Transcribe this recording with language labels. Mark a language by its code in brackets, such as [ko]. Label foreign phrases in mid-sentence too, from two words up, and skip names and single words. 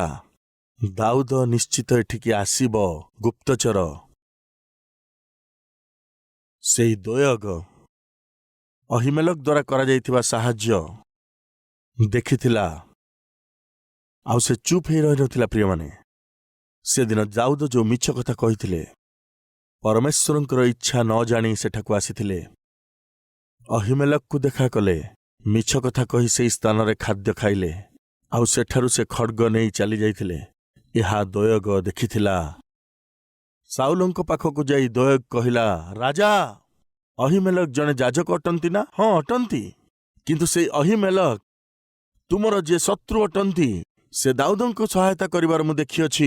[or] ଦାଉଦ ନିଶ୍ଚିତ ଏଠିକି ଆସିବ। ଗୁପ୍ତଚର ସେହି ଦୋୟଗ ଅହିମେଲକ ଦ୍ୱାରା କରା ଯାଇଥିବା ସାହାଯ୍ୟ ଦେଖିଥିଲା। ଆଉ ସେ ଚୁପ ହିଁ ରହି ନଥିଲା। ପ୍ରିୟ ମାନେ, ସେ ଦିନ ଦାଉଦ ଯୋ ମିଛ କଥା କହିଥିଲେ, ପରମେଶ୍ୱରଙ୍କର ଇଚ୍ଛା ନ ଜାଣି ସେଠାକୁ ଆସିଥିଲେ। ଅହିମେଲକ କୁ ଦେଖା କଲେ, ମିଛ କଥା କହି ସେହି ସ୍ଥାନ ରେ ଖାଦ୍ୟ ଖାଇଲେ। ଆଉ ସେଠାରୁ ସେ ଖଡ୍ଗ ନେଇ ଚାଲି ଯାଇଥିଲେ। ଏହା ଦୋୟଗ ଦେଖିଥିଲା। ସାଉଲଙ୍କ ପାଖକୁ ଯାଇ ଦୋୟଗ କହିଲା, ରାଜା, ଅହିମେଲକ ଜଣେ ଯାଜକ ଅଟନ୍ତି ନା? ହଁ, ଅଟନ୍ତି। କିନ୍ତୁ ସେଇ ଅହିମେଲକ ତୁମର ଯିଏ ଶତ୍ରୁ ଅଟନ୍ତି, ସେ ଦାଉଦଙ୍କୁ ସହାୟତା କରିବାର ମୁଁ ଦେଖିଅଛି।